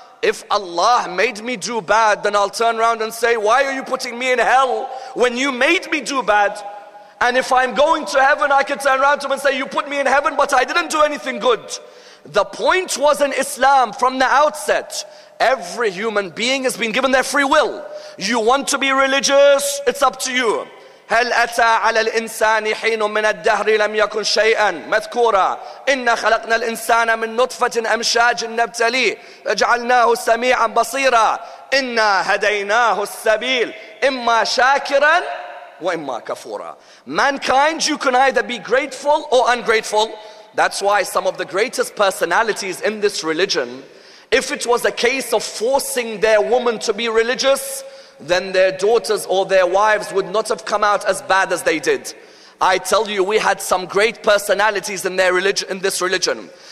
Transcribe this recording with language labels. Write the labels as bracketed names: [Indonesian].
[English] If Allah made me do bad, then I'll turn around and say, why are you putting me in hell when you made me do bad? And if I'm going to heaven, I can turn around to him and say, you put me in heaven, but I didn't do anything good. The point was in Islam from the outset, every human being has been given their free will. You want to be religious, it's up to you. [Arabic] هل أتى على الإنسان حين من الدهر لم يكن شيئا مذكورا إن خلقنا الإنسان من نطفة أمشاج نبتليه فجعلناه سميعا بصيرا إنا هديناه السبيل إما شاكرا وإما كفورا. [English] Mankind, you can either be grateful or ungrateful. That's why some of the greatest personalities in this religion, if it was a case of forcing their woman to be religious, then their daughters or their wives would not have come out as bad as they did. I tell you, we had some great personalities in their religion, in this religion.